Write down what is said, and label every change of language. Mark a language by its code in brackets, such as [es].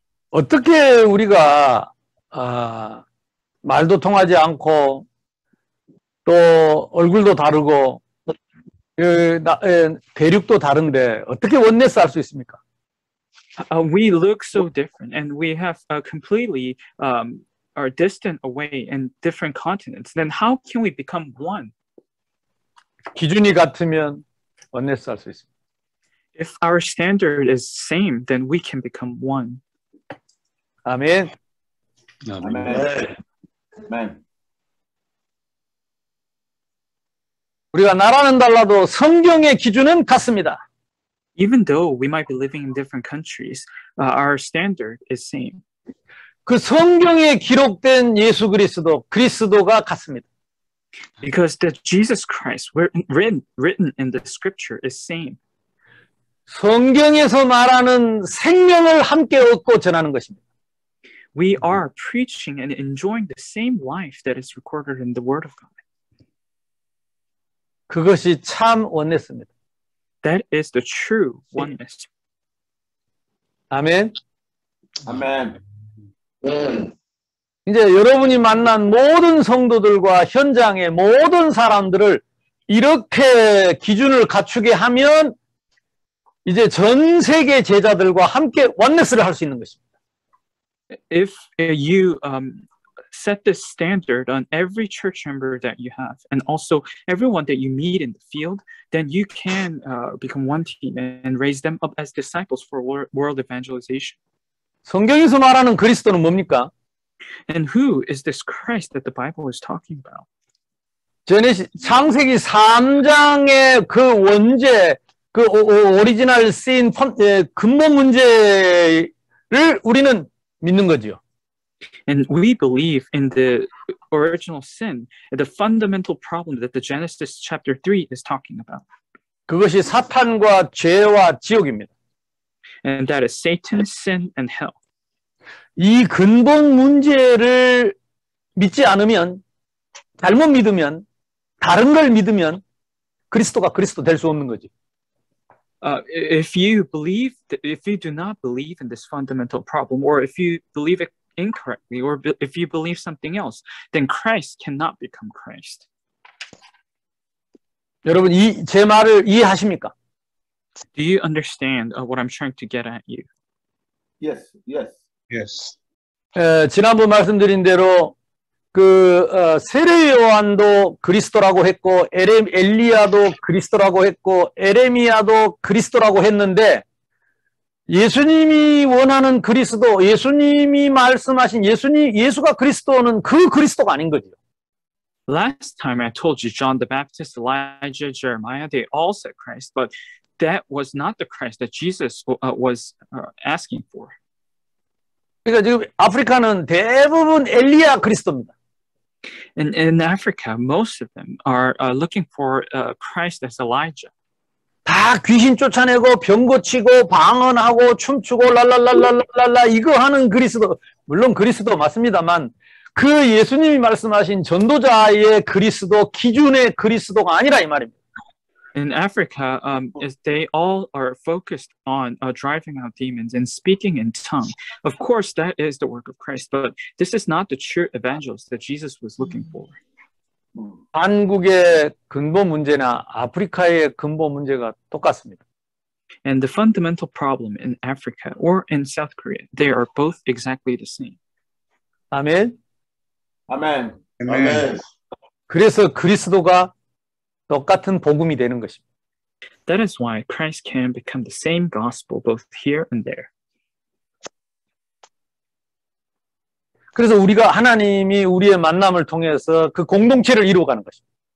[ko] 어떻게 우리가 말도 통하지 않고 또 얼굴도 다르고 대륙도 다른데 어떻게 원네스 할 수 있습니까? [en] We look so different, and we have completely are distant away in different continents. Then how can we become one? [ko] 기준이 같으면 원네스 할 수 있습니다. [en] If our standard is same, then we can become one. [ko] 아멘. [en] Amen. Amen. [ko] 우리가 나라는 달라도 성경의 기준은 같습니다. [en] Even though we might be living in different countries, our standard is same. [ko] 그 성경에 기록된 예수 그리스도가 같습니다. [en] Because the Jesus Christ written in the scripture is same. [ko] 성경에서 말하는 생명을 함께 얻고 전하는 것입니다. [en] We are preaching and enjoying the same life that is recorded in the Word of God. [ko] 그것이 참 원네스입니다. [en] That is the true oneness. [ko] 아멘. [en] Amen. [ko] 이제 여러분이 만난 모든 성도들과 현장의 모든 사람들을 이렇게 기준을 갖추게 하면 이제 전 세계 제자들과 함께 원네스를 할 수 있는 것입니다. [en] If you set this standard on every church member that you have, and also everyone that you meet in the field, then you can become one team and raise them up as disciples for world evangelization. [ko] 성경에서 말하는 그리스도는 뭡니까? [en] And who is this Christ that the Bible is talking about? [ko] 창세기 3장의 그 원죄, 그 오리지널 씬 근본 문제를 우리는 믿는 거지요. [en] And we believe in the original sin, the fundamental problem that the Genesis chapter 3 is talking about. [ko] 그것이 사탄과 죄와 지옥입니다. [en] And that is Satan, sin, and hell. [ko] 이 근본 문제를 믿지 않으면, 잘못 믿으면, 다른 걸 믿으면 그리스도가 그리스도 될 수 없는 거지. [en] If you do not believe in this fundamental problem, or if you believe it incorrectly, or if you believe something else, then Christ cannot become Christ. [ko] 여러분, 제 말을 이해하십니까? [en] Do you understand what I'm trying to get at you? Yes, yes. Yes. [ko] 지난번 말씀드린 대로 세례 요한도 그리스도라고 했고 엘리야도 그리스도라고 했고 에레미야도 그리스도라고 했는데 예수님이 원하는 그리스도, 예수님이 말씀하신 예수가 그리스도는 그 그리스도가 아닌 거죠. [en] Last time I told you John the Baptist, Elijah, Jeremiah, they all said Christ, but that was not the Christ that Jesus was asking for. [ko] 그러니까 지금 아프리카는 대부분 엘리야 그리스도입니다. [en] In Africa, most of them are looking for Christ as Elijah. [ko] 다 귀신 쫓아내고 병 고치고 방언하고 춤추고 랄랄랄랄랄라 이거 하는 그리스도, 물론 그리스도 맞습니다만 그 예수님이 말씀하신 전도자의 그리스도, 기준의 그리스도가 아니라 이 말입니다. [en] In Africa, they all are focused on driving out demons and speaking in tongue. Of course, that is the work of Christ, but this is not the true evangelist that Jesus was looking for. [ko] 한국의 근본 문제나 아프리카의 근본 문제가 똑같습니다. [en] And the fundamental problem in Africa or in South Korea, they are both exactly the same. [ko] 아멘. [en] Amen. Amen. Amen. [ko] 그래서 그리스도가 똑같은 복음이 되는 것입니다. [en] That is why Christ can become the same gospel both here and there. [ko] 그래서 우리가 하나님이 우리의 만남을 통해서 그 공동체를 이루어가는 것입니다.